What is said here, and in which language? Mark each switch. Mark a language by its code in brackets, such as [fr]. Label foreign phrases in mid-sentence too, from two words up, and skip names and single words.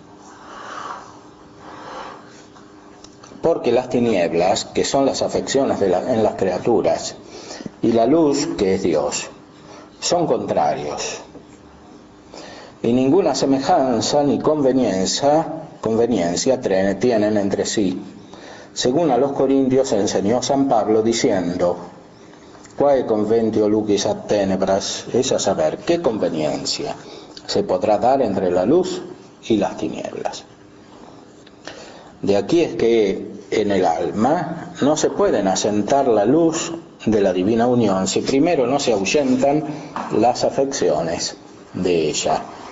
[es] Porque las tinieblas, que son las afecciones en las criaturas, y la luz, que es Dios, son contrarios. Y ninguna semejanza ni conveniencia tienen entre sí. Según a los Corintios enseñó San Pablo diciendo: [la] quae conventio lucis ad tenebras, [es] es a saber, qué conveniencia se podrá dar entre la luz y las tinieblas. De aquí es que en el alma no se pueden asentar la luz de la divina unión si primero no se ahuyentan las afecciones de ella.